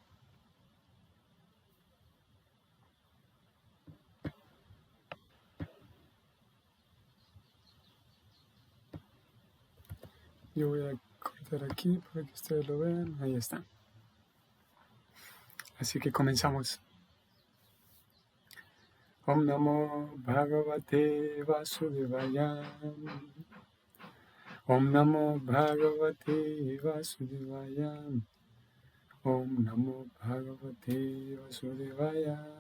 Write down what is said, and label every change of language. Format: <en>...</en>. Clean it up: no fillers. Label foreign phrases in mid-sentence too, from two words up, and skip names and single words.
<es>Yo voy a cortar aquí para que ustedes lo vean. Ahí está. Así que comenzamos.</es> <sa>ॐ नमो भगवते वासुदेवाय. ॐ नमो भगवते वासुदेवाय. ॐ नमो भगवते वासुदेवाय.</sa>